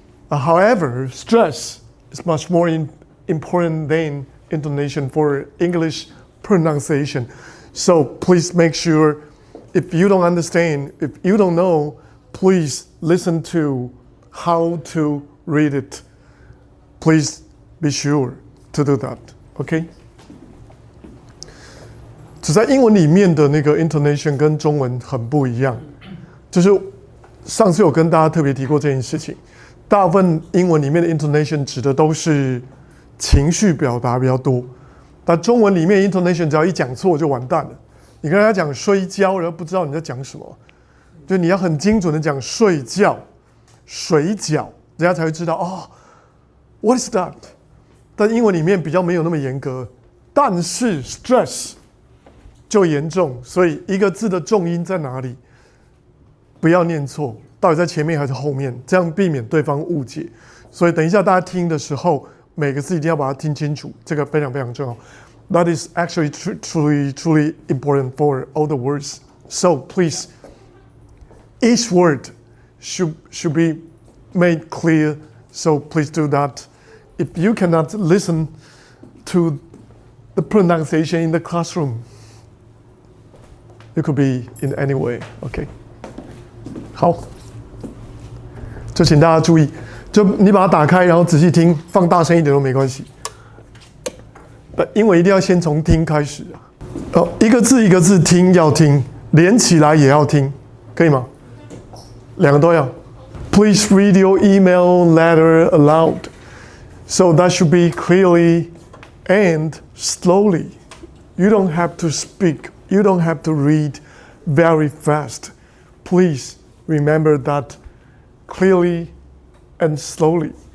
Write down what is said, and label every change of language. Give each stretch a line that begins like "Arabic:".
English: However, stress is much more important than intonation for English pronunciation. So please make sure, if you don't understand, if you don't know, please listen to how to read it. Please be sure to do that, okay?
Chinese: 只在英文里面的那个 intonation 跟中文很不一样，就是上次有跟大家特别提过这件事情。大部分英文里面的 intonation 指的都是情绪表达比较多，但中文里面 intonation 只要一讲错就完蛋了。你跟人家讲睡觉，然后不知道你在讲什么，就你要很精准的讲睡觉、水饺，人家才会知道哦 ，
English: what is that？
Chinese: 但英文里面比较没有那么严格，但是 stress 就严重，所以一个字的重音在哪里，不要念错，到底在前面还是后面，这样避免对方误解。所以等一下大家听的时候，每个字一定要把它听清楚，这个非常非常重要。
English: That is actually truly important for all the words. So please, each word should be made clear. So please do that. If you cannot listen to the pronunciation in the classroom, it could be in any way. Okay.
Chinese: 好，就请大家注意，就你把它打开，然后仔细听，放大声一点都没关系。英文一定要先从听开始啊。一个字一个字听要听，连起来也要听，可以吗？两个都要。
English: Please read your email letter aloud. So that should be clearly and slowly. You don't have to speak. You don't have to read very fast. Please remember that clearly and slowly.